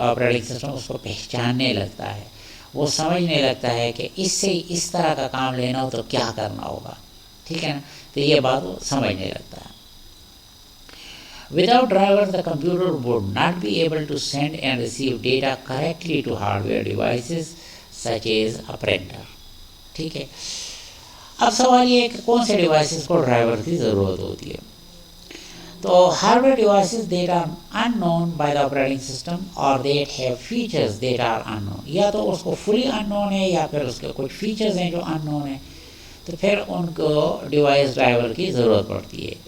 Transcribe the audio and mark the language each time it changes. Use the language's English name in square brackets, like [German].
[Urdu] Operating system اس کو پہچاننے لگتا ہے, وہ سمجھنے لگتا ہے کہ اس سے اس طرح کا کام لینا ہو تو کیا کرنا ہوگا, ٹھیک ہے نا. تو یہ بات وہ سمجھنے لگتا ہے. [English] Without driver, the computer would not be able to send and receive data correctly to hardware devices such as a printer. [Urdu] ٹھیک ہے. اب سوال یہ ہے کہ کون سے ڈیوائسز کو ڈرائیور کی ضرورت ہوتی ہے. تو [English] hardware devices that are unknown by the operating system or that have features that are unknown, [Urdu] یا تو اس کو [English] fully unknown [Urdu] ہے یا پھر اس کے کچھ features ہیں جو unknown ہیں, تو پھر ان کو ڈیوائس ڈرائیور کی ضرورت پڑتی ہے.